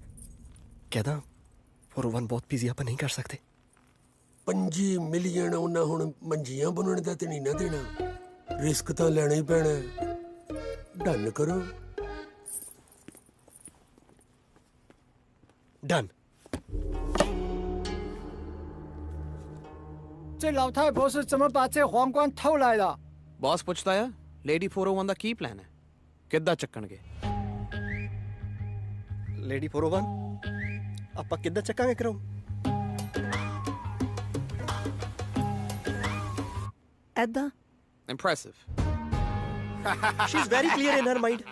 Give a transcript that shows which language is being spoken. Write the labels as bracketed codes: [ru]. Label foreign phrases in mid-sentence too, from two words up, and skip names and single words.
[pa] ਕਹਿੰਦਾ 401 ਬਹੁਤ ਬਿਜ਼ੀ ਆਪਾਂ ਨਹੀਂ ਕਰ ਸਕਦੇ। 5 ਮਿਲੀਅਨ ਉਹਨਾਂ ਹੁਣ ਮੰਜੀਆਂ ਬਣਾਉਣ ਦਾ ਤੇ ਨਹੀਂ ਨਾ ਦੇਣਾ। ਰਿਸਕ ਤਾਂ ਲੈਣਾ ਹੀ ਪੈਣਾ। ਡਨ ਕਰੋ। ਡਨ। [zh] 这老太婆是怎么把这皇冠偷来的？ [pa] ਬੌਸ ਪੁੱਛਦਾ ਆ ਲੇਡੀ 401 ਦਾ ਕੀ ਪਲਾਨ ਹੈ ਕਿੱਦਾਂ ਚੱਕਣਗੇ? ਲੇਡੀ 401 ਆਪਾਂ ਕਿੱਦਾਂ ਚੱਕਾਂਗੇ ਕਰਾਊਨ? ਐਦਾਂ [en] Impressive. She's very clear in her mind.